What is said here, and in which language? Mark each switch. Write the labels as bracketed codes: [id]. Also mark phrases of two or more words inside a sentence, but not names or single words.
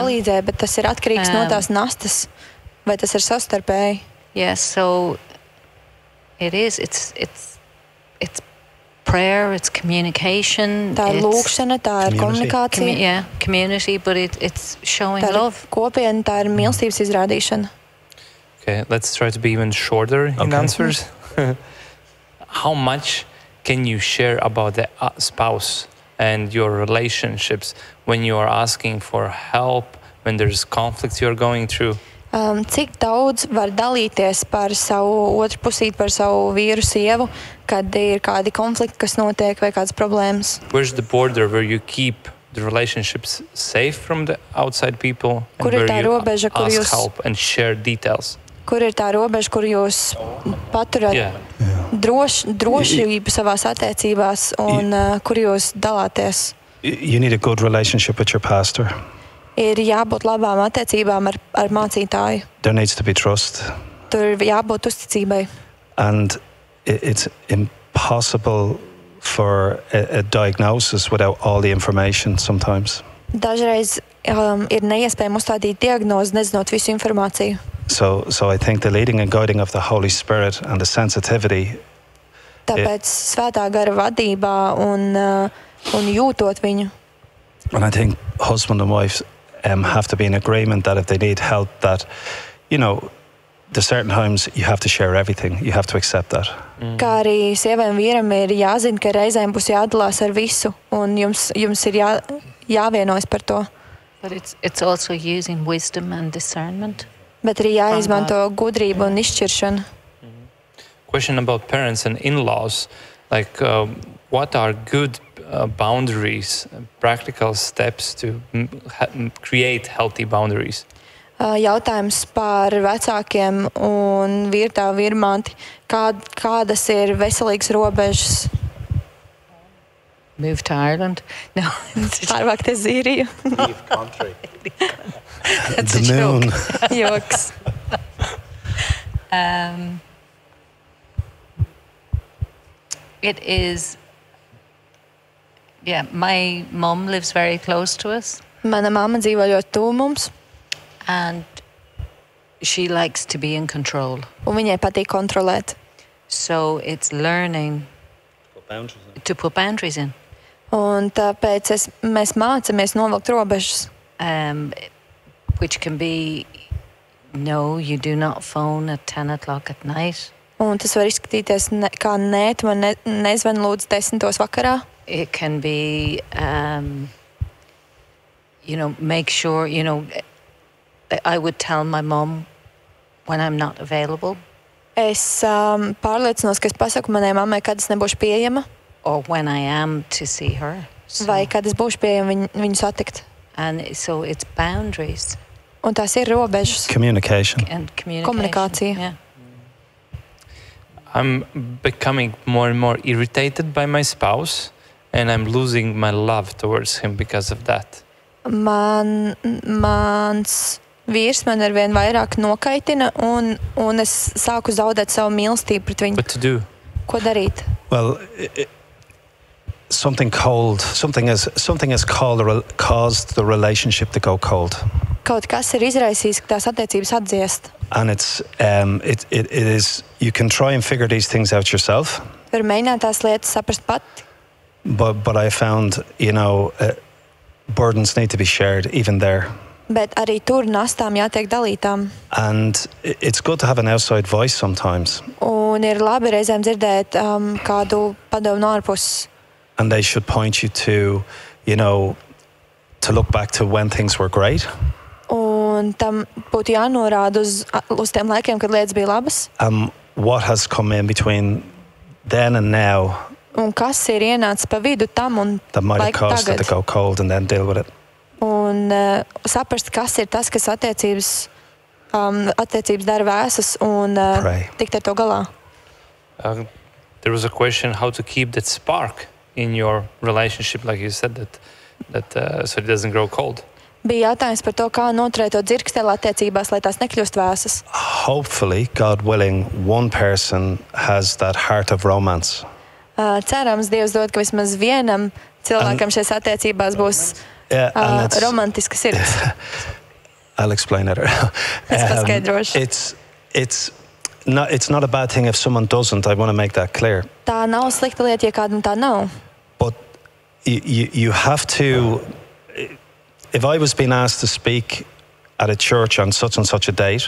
[lv] palīdzēt, bet tas ir atkarīgs no tās nastas, vai tas ir savstarpēji. [en] Yes, so it is. It's prayer. It's communication. [lv] Tā ir [en] it's [lv] lūkšana, tā ir komunikācija, [en] community, but it's showing [lv] tā ir [en] love. [lv] kopiena, tā ir mīlestības izrādīšana. [en] Okay, let's try to be even shorter in answers. How much can you share about the spouse and your relationships when you are asking for help, when there's conflicts you're going through? [lv] Cik daudz var dalīties par savu otru pusīti, par savu vīru, sievu, kad ir kādi konflikti, kas notiek, vai kādas problēmas? [en] Where's the border where you keep the relationships safe from the outside people and [lv] Kur ir [en] where [lv] tā [en] you [lv] robeža, kur [en] ask [lv] jūs- [en] help and share details? [lv] Kur ir tā robeža, kur jūs paturat [en] Yeah. [lv] drošību savās attiecībās un kur jūs dalāties? [en] You need a good relationship with your pastor. [lv] Ir jābūt labām attiecībām ar mācītāju. [en] There needs to be trust. [lv] Tur ir jābūt uzticībai. [en] And it's impossible for a diagnosis without all the information sometimes. [lv] Dažreiz ir neiespējami uzstādīt diagnozi, nezinot visu informāciju. [en] So I think the leading and guiding of the Holy Spirit and the sensitivity, [lv] Tāpēc svētā gara vadībā un jūtot viņu. [en] and I think husband and wife have to be in agreement that if they need help, that, you know, there's certain times you have to share everything. You have to accept that. [lv] Kā arī sievai un vīram ir jāzina, ka reizēm būs jādalās ar visu, un jums ir jāvienojas par to. [en] But it's also using wisdom and discernment. [lv] Bet arī jāizmanto gudrība un izšķiršana. [en] Question about parents and in-laws. Like, what are good boundaries, practical steps to create healthy boundaries? [lv] Jautājums par vecākiem un vīrtēvu vīrmāti. Kādas ir veselīgas robežas? [en] Move to Ireland? No. [lv] Pārvākties Zīriju. [en] Leave country. That's The a joke. moon. [lv] Joks. [en] It is. Yeah, my mum lives very close to us, [lv] Mana mamma dzīvo ļoti tuvu mums, [en] and she likes to be in control. [lv] un viņai patīk kontrolēt. [en] So it's learning to put boundaries in, [lv] Un tāpēc mēs mācāmies novilkt robežas. [en] which can be no, you do not phone at 10 o'clock at night. [lv] Un tas var izskatīties kā nē, tu man nezvani lūdzu 10. vakarā. [en] It can be, make sure, I would tell my mum when I'm not available [lv] Es pārliecinos, ka es pasaku manai mammai, kad es nebūšu pieejama, [en] or when I am to see her. So- [lv] vai kad es būšu pieejama viņu satikt. [en] And so it's boundaries [lv] Un tās ir robežas. [en] Communication. and communication. [lv] Komunikācija. [en] Yeah. I'm becoming more and more irritated by my spouse, and I'm losing my love towards him because of that. [lv] Mans vīrs man arvien vairāk nokaitina, un es sāku zaudēt savu mīlestību pret viņu. [en] What to do? [lv] Ko darīt? [en] Well, something has caused the relationship to go cold, [lv] Kaut kas ir izraisījis, ka tās attiecības atdziest. [en] and it is. You can try and figure these things out yourself, [lv] Var mēģināt tās lietas saprast pat, [en] but I found burdens need to be shared even there, [lv] bet arī tur nastām jātiek dalītām. [en] and it's good to have an outside voice sometimes, [lv] Un ir labi reizēm dzirdēt kādu padomu no ārpuses. [en] and they should point you to, to look back to when things were great. [lv] Un tam būtu jānorāda uz tiem laikiem, kad lietas bija labas. [en] What has come in between then and now [lv] Un kas ir ienācis pa vidu tam un [en] that might have [lv] laiku [en] caused it to [lv] tagad. [en] go cold, and then deal with it. [lv] Un saprast, kas ir tas, kas attiecības dara vēsas un [en] Pray. [lv] tikt ar to galā. [en] There was a question how to keep that spark in your relationship, like you said, that so it doesn't grow cold. [lv] Bija jautājums par to, kā noturēt to dzirksteli attiecībās, lai tās nekļūst vēsas. [en] Hopefully, God willing, one person has that heart of romance. [lv] Cerams, Dievs dod, ka vismaz vienam cilvēkam šajās attiecībās būs [en] Yeah, and it's, [lv] romantiska sirds. [en] I'll explain later. [lv] Es paskaidrošu. [en] It's not a bad thing if someone doesn't. I want to make that clear. [lv] Tā nav slikta lieta, ja kādam tā nav. [en] But you have to. If I was being asked to speak at a church on such and such a date,